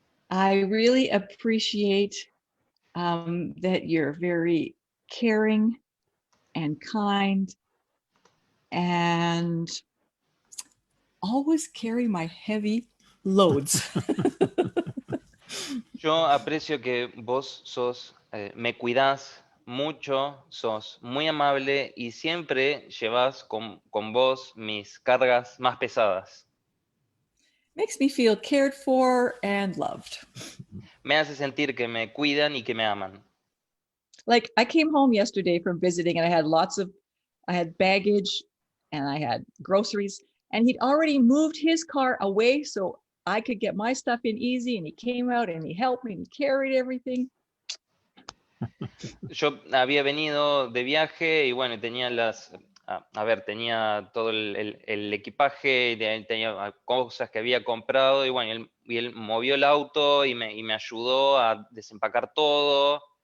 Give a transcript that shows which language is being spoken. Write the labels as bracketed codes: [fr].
[en] I really appreciate that you're very caring and kind and always carry my heavy loads. [es] Yo aprecio que vos me cuidás mucho, sos muy amable y siempre llevas con vos mis cargas más pesadas. [en] Makes me feel cared for and loved. [es] Me hace sentir que me cuidan y que me aman. [en] Like I came home yesterday from visiting and I had baggage and I had groceries and he'd already moved his car away so I could get my stuff in easy, and he came out and he helped me and he carried everything. [es] Yo había venido de viaje y bueno, tenía tenía todo el equipaje, tenía cosas que había comprado y bueno, él movió el auto y me ayudó a desempacar todo.